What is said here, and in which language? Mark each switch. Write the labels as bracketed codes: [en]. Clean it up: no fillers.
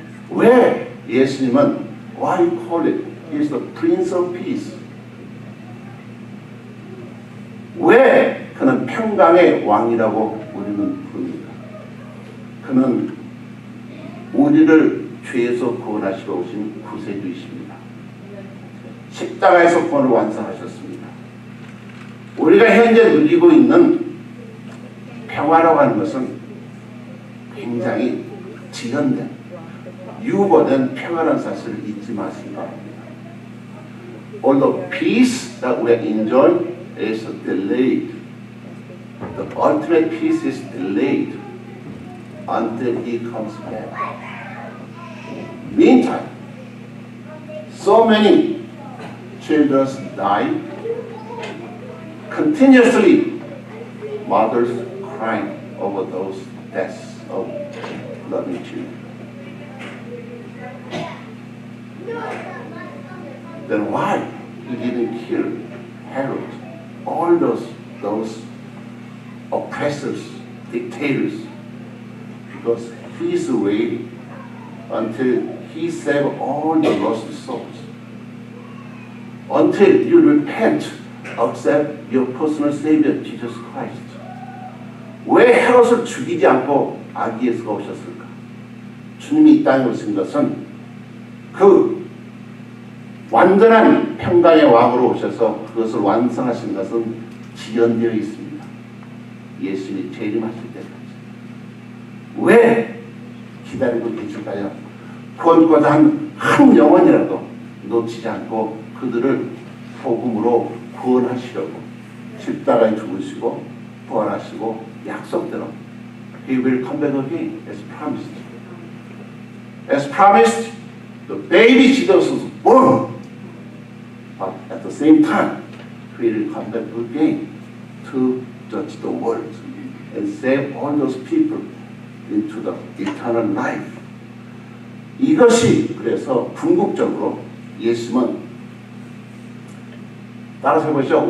[ko] 왜 예수님은 [en] why you call it? He is the Prince of Peace. [ko] 왜 그는 평강의 왕이라고 우리는 부릅니다. 그는 우리를 죄에서 구원하시러 오신 구세주이십니다. 십자가에서 구원을 완성하셨습니다. 우리가 현재 누리고 있는 평화라고 하는 것은 굉장히 지연된, 유보된 평화라는 사실을 잊지 마시기 바랍니다. [en] Although peace that we enjoy is delayed, the ultimate peace is delayed until He comes back. Meantime, so many children die, continuously mothers crying over those deaths of loving children. Then why He didn't kill Herod, all those oppressors, dictators? Because He is waiting until He saves all the lost souls. Until you repent, accept your personal Savior, Jesus Christ. [ko] 왜 헤롯을 죽이지 않고 아기 예수가 오셨을까? 주님이 이 땅에 오신 것은 그 완전한 평강의 왕으로 오셔서 그것을 완성하신 것은 지연되어 있습니다. 예수님이 재림하실 때까지. 왜 기다리고 계실까요? 구원받아 한 영혼이라도 놓치지 않고 그들을 복음으로 구원하시려고 십자가에 죽으시고 부활하시고 약속대로 [en] He will come back again as promised. As promised, the baby Jesus was born. But at the same time, He will come back again to judge the world and save all those people into the eternal life. [ko] 이것이 그래서 궁극적으로 예수님은 따라서 해보시죠.